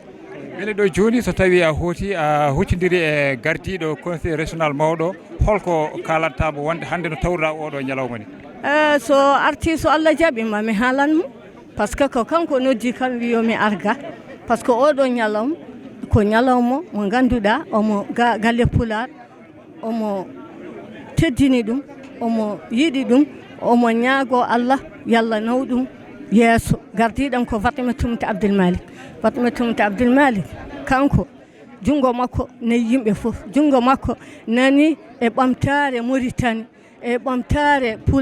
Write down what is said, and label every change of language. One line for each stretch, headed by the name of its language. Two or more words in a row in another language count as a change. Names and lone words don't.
Fula: beele ɗo joni so tawi a hooti a huccidiri e gardiɗo
French: conseil régional
Fula: mawɗo holko kalantamo wonde hande no tawruɗa oɗo ñalawma ni so arti so Allah jaɓima mi haalanmo
French: par ce que
Fula: ko kanko noddi kam wiyomi arga
French: par ce que
Fula: oɗo ñalawma ko ñalawma mo ganduɗa omo galle pular omo teddini ɗum omo yiɗi ɗum omo ñaago Allah yalla naw ɗum yeeso gardiɗam ko Fatimata Abdoul Malik kanko junngo makko ne yimɓe fof junngo makko nani e ɓamtare Mauritanie e ɓamtare